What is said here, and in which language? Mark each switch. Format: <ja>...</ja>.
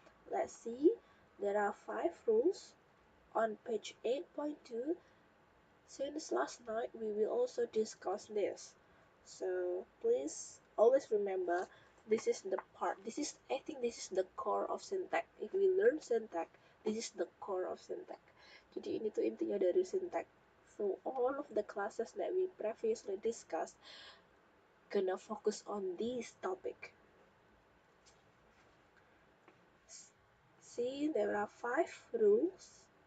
<en>Let's see, there are 5 rules on page 8.2. Since last night, we will also discuss this. So please always remember, I think this is the core of syntax. If we learn syntax, this is the core of syntax.</en> <id>Jadi ini tuh intinya dari syntax.</id> <en>So all of the classes that we previously discussed gonna focus on this topic. See, there are 5 rules.</en>